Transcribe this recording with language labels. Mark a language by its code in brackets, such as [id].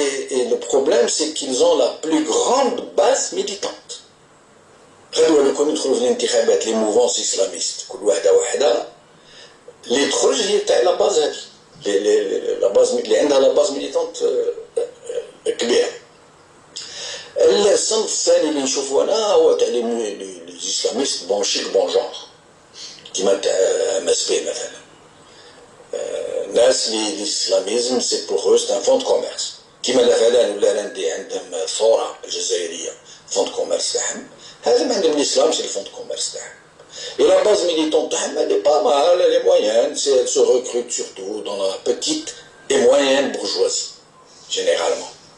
[fr] Et le problème, c'est qu'ils ont la plus grande base militante. [ar] غدوة لو كانوا يدخلوا في الانتخابات [fr] لي موفونس اسلاميست [ar] كل واحدة واحدة اللي تخرج هي تاع لا باز هذه لا باز اللي عندها [fr] لا باز ميليتونت [ar] كبيرة. الصنف الثاني اللي نشوفه انا هو تاع [fr] لي اسلاميست بون شيك بون جونغ [ar] كيما تاع ام اس بي مثلا. الناس اللي الاسلاميزم [fr] سي بوغ سي ان فون دو كوميرس [ar] كيما الافلان ولا راندي عندهم ثوره الجزائريه [fr] فون دو كوميرس [ar] تاعهم، هذا عندهم الاسلام [fr] سي الفون دو كوميرس [ar] تاعهم. [fr] Et la base militante, elle n'est pas mal, elle est moyenne, elle se recrute surtout dans la petite et moyenne bourgeoisie, généralement.